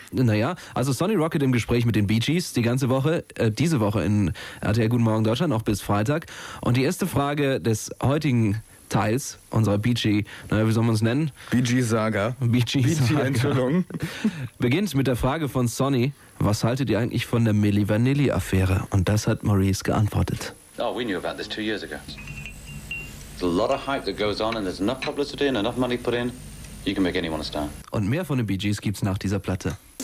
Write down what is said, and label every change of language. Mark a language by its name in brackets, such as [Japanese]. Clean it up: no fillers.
[German] Naja, also Sonny Rocket im Gespräch mit den Bee Gees die ganze Woche, diese Woche in RTL Guten Morgen Deutschland, auch bis Freitag. Und die erste Frage des heutigen Teils unserer Bee Gees, naja, wie soll man es nennen? Bee Gees Saga. Bee Gees Saga. Entschuldigung. Beginnt mit der Frage von Sonny, was haltet ihr eigentlich von der Milli Vanilli Affäre? Und das hat Maurice geantwortet. [English] Oh, we knew about this 2 years ago. There's a lot of hype that goes on and there's enough publicity and enough money put in, you can make anyone a star. [German] Und mehr von den Bee Gees gibt's nach dieser Platte.